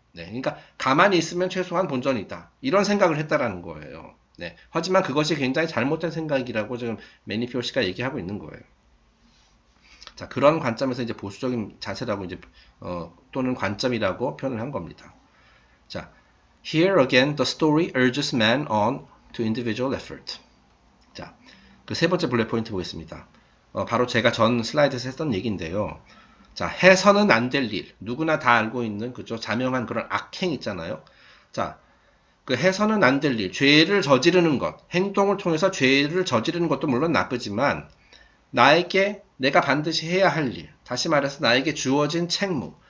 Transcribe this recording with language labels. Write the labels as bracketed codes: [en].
[ko] 네, 그러니까 가만히 있으면 최소한 본전이다. 이런 생각을 했다라는 거예요. 네, 하지만 그것이 굉장히 잘못된 생각이라고 지금 매니피오 씨가 얘기하고 있는 거예요. 자, 그런 관점에서 이제 보수적인 자세라고 이제 또는 관점이라고 표현을 한 겁니다. [en] 자, here again the story urges man on to individual effort. [ko] 자, 그 세 번째 블랙 포인트 보겠습니다. 바로 제가 전 슬라이드에서 했던 얘기인데요. 자, 해서는 안 될 일. 누구나 다 알고 있는 그죠? 자명한 그런 악행 있잖아요. 자, 그 해서는 안 될 일, 죄를 저지르는 것, 행동을 통해서 죄를 저지르는 것도 물론 나쁘지만 나에게 내가 반드시 해야 할 일, 다시 말해서 나에게 주어진 책무.